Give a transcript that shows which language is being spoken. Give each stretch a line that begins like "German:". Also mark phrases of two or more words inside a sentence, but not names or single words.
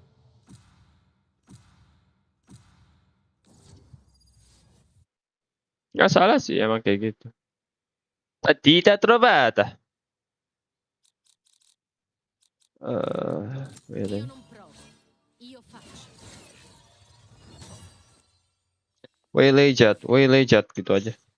Indonesian: Nggak salah sih emang kayak gitu.
Italian: Partita trovata. Really? Io non provo. Io faccio.
Indonesian: Waylay Jet gitu aja.